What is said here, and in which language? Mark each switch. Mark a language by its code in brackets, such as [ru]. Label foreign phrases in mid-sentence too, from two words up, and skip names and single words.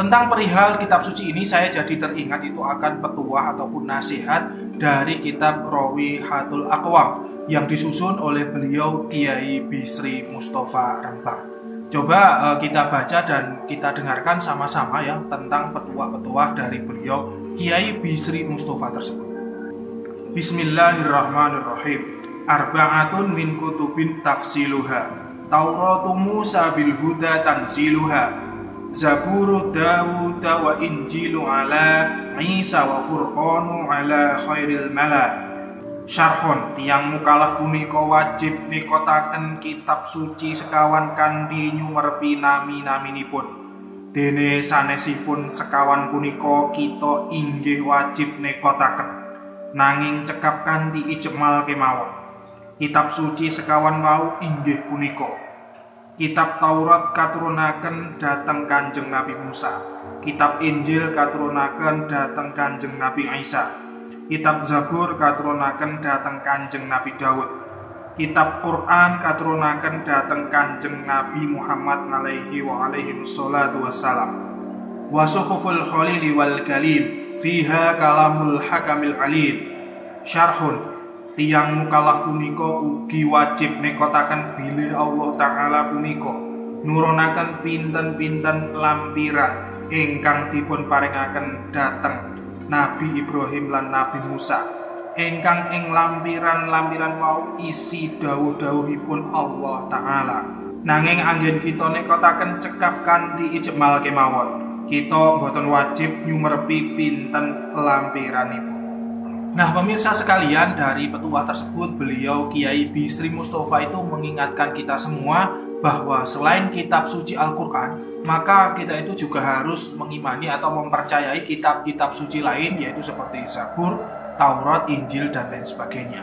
[id] Tentang perihal kitab suci ini saya jadi teringat itu akan petuah ataupun nasihat dari kitab Rawihatul Aqwam yang disusun oleh beliau Kiai Bisri Mustafa Rembang. Coba kita baca dan kita dengarkan sama-sama ya tentang petuah-petuah dari beliau Kiai Bisri Mustafa tersebut. [ar] بسم الله الرحمن الرحيم. أربعة من كتب تفصيلها. توراة موسى بالهدى تنزيلها. زبور داود وإنجيل على عيسى وفرقان على خير الملا. [jv] Syarhun tiyang mukalaf punika wajib nikotaken kitab suci sekawan kandi nyumerpi nami-naminipun. Dene sanesipun sekawan punika kita inggih wajib nikotaken. Nanging cekap kanthi ijmal kemawon. Kitab suci sekawan mau inggih punika kitab Taurat katurunaken dhateng Kanjeng Nabi Musa, kitab Injil katurunaken dhateng Kanjeng Nabi Isa, kitab Zabur katurunaken dhateng Kanjeng Nabi Daud, kitab Quran katurunaken dhateng Kanjeng Nabi Muhammad [ar] عليه الصلاة والسلام. وصحف الخليل والكليم فيها كلام الحكم العليم. [jv] Syarhun tiyang mukalaf punika ugi wajib nekotaken bilih Allah Ta'ala punika nurunaken pinten-pinten lampiran ingkang dipun paringaken dhateng Nabi Ibrahim lan Nabi Musa, ingkang ing lampiran-lampiran mau isi dawuh-dawuhipun Allah Ta'ala. Nanging anggen kita nekotaken cekap kanthi ijmal kemawon, kita boten wajib nyumerpi pinten lampiranipun. [id] Nah pemirsa sekalian, dari petuah tersebut beliau Kiai Bisri Mustafa itu mengingatkan kita semua bahwa selain kitab suci Al-Quran, maka kita itu juga harus mengimani atau mempercayai kitab-kitab suci lain, yaitu seperti Zabur, Taurat, Injil, dan lain sebagainya.